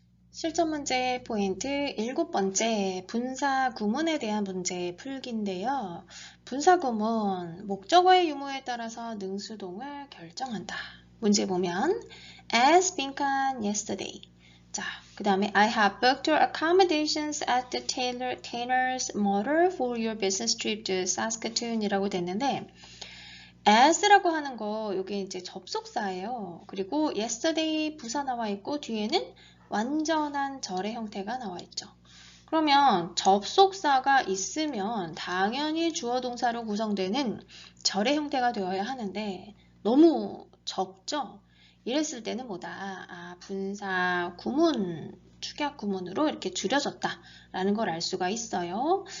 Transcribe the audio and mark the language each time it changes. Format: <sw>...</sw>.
<ko>실전 문제 포인트 7번째, 분사 구문에 대한 문제 풀기인데요. 분사 구문, 목적어의 유무에 따라서 능수동을 결정한다. 문제 보면 as 빈칸 yesterday.</ko> <en>자, 그 다음에 I have booked your accommodations at the Tanner's Motor for your business trip to Saskatoon 이라고 됐는데 as라고 하는 거 이게 이제 접속사예요.</en> <ko>그리고 yesterday 부사 나와 있고 뒤에는 완전한 절의 형태가 나와 있죠. 그러면 접속사가 있으면 당연히 주어 동사로 구성되는 절의 형태가 되어야 하는데 너무 적죠? 이랬을 때는 뭐다? 분사 구문, 축약 구문으로 이렇게 줄여졌다라는 걸 알 수가 있어요.</ko>